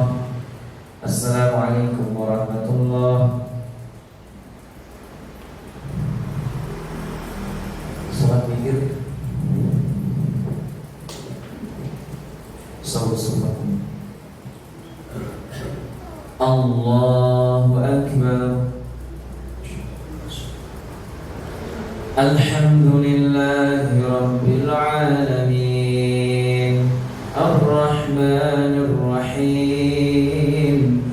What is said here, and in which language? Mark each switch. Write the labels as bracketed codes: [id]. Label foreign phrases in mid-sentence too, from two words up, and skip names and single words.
[ar] السلام عليكم ورحمة الله. [jv] Salat mikir. Salat. [ar] الله أكبر. الحمد لله رب العالمين الرحمن الرحيم